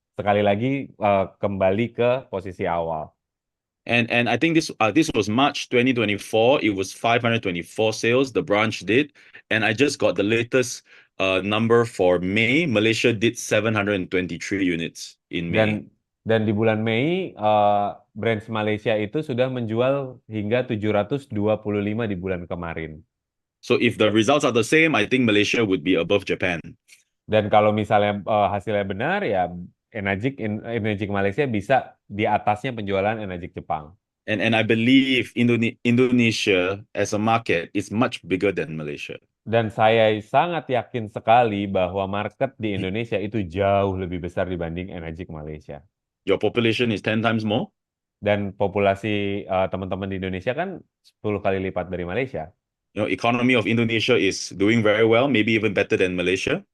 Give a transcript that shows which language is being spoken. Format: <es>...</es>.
<id>Sekali lagi kembali ke posisi awal.</id> <en>And I think this was March 2024. It was 524 sales the branch did, and I just got the latest number for May. Malaysia did 723 units in May.</en> <id>Dan di bulan Mei brands Malaysia itu sudah menjual hingga 725 di bulan kemarin.</id> <en>So if the results are the same, I think Malaysia would be above Japan.</en> <id>Dan kalau misalnya hasilnya benar ya Enagic Malaysia bisa di atasnya penjualan Enagic Jepang.</id> <en>And I believe Indonesia as a market is much bigger than Malaysia.</en> <id>Dan saya sangat yakin sekali bahwa market di Indonesia itu jauh lebih besar dibanding Enagic Malaysia.</id> <en>Your population is 10 times more.</en> <id>Dan populasi teman-teman di Indonesia kan 10 kali lipat dari Malaysia.</id> <en>You know, economy of Indonesia is doing very well, maybe even better than Malaysia.</en>